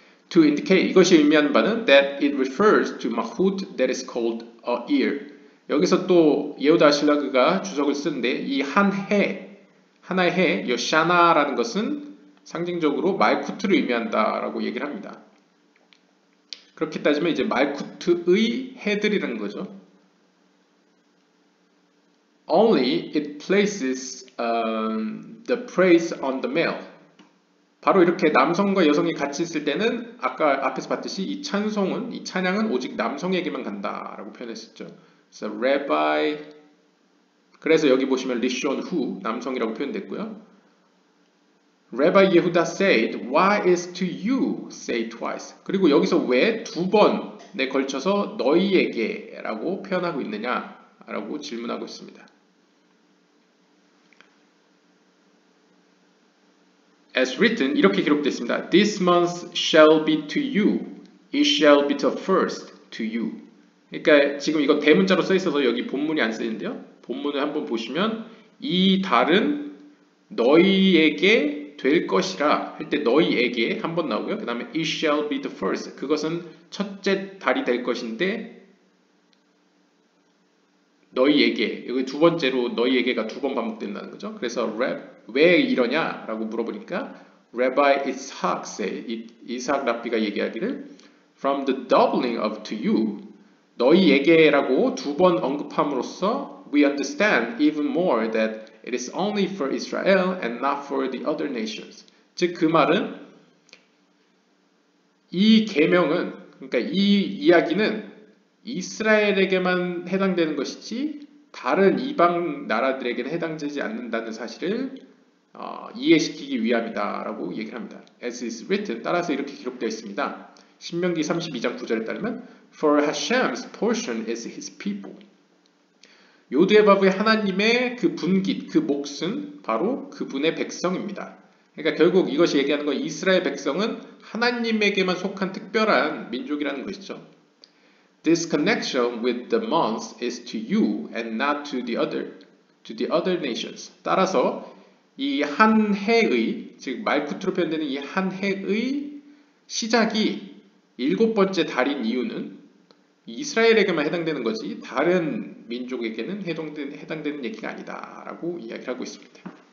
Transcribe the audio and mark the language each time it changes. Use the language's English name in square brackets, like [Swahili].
[English] To indicate, [Korean] 이것이 의미하는 바는 [English] that it refers to mahut that is called a year. [Korean] 여기서 또 예후다 신라그가 주석을 쓰는데 이 한 해, 하나의 해, 여샤나라는 것은 상징적으로 말쿠트를 의미한다라고 얘기를 합니다. 그렇게 따지면 이제 말쿠트의 해들이라는 거죠. [English] Only it places the praise on the male. [Korean] 바로 이렇게 남성과 여성이 같이 있을 때는 아까 앞에서 봤듯이 이 찬송은, 이 찬양은 오직 남성에게만 간다라고 표현했었죠. 그래서 rabbi, 그래서 여기 보시면 리숀 후, 남성이라고 표현됐고요. [English] Rabbi Yehuda said, why is to you say twice? [Korean] 그리고 여기서 왜 두 번에 걸쳐서 너희에게 라고 표현하고 있느냐 라고 질문하고 있습니다. [English] As written, [Korean] 이렇게 기록됐습니다. [English] This month shall be to you. It shall be the first to you. [Korean] 그러니까 지금 이거 대문자로 써 있어서 여기 본문이 안 쓰이는데요. 본문을 한번 보시면 이 달은 너희에게 될 것이라 할 때 너희에게 한 번 나오고요. 그 다음에 [English] it shall be the first. [Korean] 그것은 첫째 달이 될 것인데 너희에게, 여기 두 번째로 너희에게가 두 번 반복된다는 거죠. 그래서 왜 이러냐 라고 물어보니까 [English] Rabbi Ishaq said, [Korean] 이삭 랍비가 얘기하기를 [English] From the doubling of to you, [Korean] 너희에게 라고 두 번 언급함으로써 [English] We understand even more that it is only for Israel and not for the other nations. [Korean] 즉 그 말은 이 계명은, 그러니까 이 이야기는 이스라엘에게만 해당되는 것이지 다른 이방 나라들에게는 해당되지 않는다는 사실을 이해시키기 위함이다라고 얘기를 합니다. [English] As is written, [Korean] 따라서 이렇게 기록되어 있습니다. 신명기 32장 9절에 따르면 [English] For Hashem's portion is his people. [Korean] 요드에바브의 하나님의 그 분깃, 그 몫은 바로 그분의 백성입니다. 그러니까 결국 이것이 얘기하는 건 이스라엘 백성은 하나님에게만 속한 특별한 민족이라는 것이죠. [English] This connection with the months is to you and not to the other nations. [Korean] 따라서 이 한 해의, 즉 말쿠트로 표현되는 이 한 해의 시작이 7번째 달인 이유는 이스라엘에게만 해당되는 거지 다른 민족에게는 해당되는 얘기가 아니다라고 이야기를 하고 있습니다.